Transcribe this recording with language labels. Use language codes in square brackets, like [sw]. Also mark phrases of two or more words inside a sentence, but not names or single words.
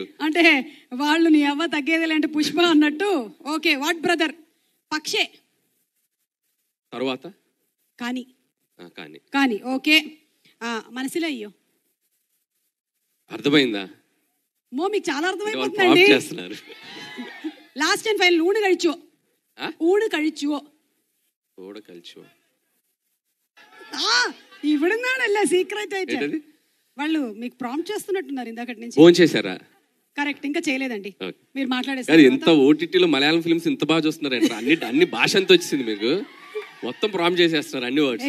[te] అంటే వాళ్ళు నీ అవ్వ తగ్గేదేలంటే పుష్ప అన్నట్టు. [en] Okay, what brother. పక్షే. [te] తర్వాత కానీ. కానీ ఓకే. మనసులో అయ్యో. అర్థమైందా? మీకు చాలా అర్థమైపోతుందండి. [en] last and final [ml] ഊണ് കഴിച്ചോ? [te] ఇవిడున్నాడല്ലേ సీక్రెట్ అయితే. వాళ్ళు మీకు ప్రాంప్ట్ చేస్తున్నట్టున్నారు ఇందాకటి నుంచి. ఫోన్ చేశారా? కరెక్ట్, ఇంకా చేయలేదండి. మీరు మాట్లాడేసారు. ఎంత ఓటీటీలో మలయాళం ఫిల్మ్స్ ఇంత బాగా చూస్తున్నారంట. అన్ని భాష అంతా వచ్చింది మీకు, మొత్తం ప్రాంప్ట్ చేసేస్తున్నారు అన్ని వర్డ్స్.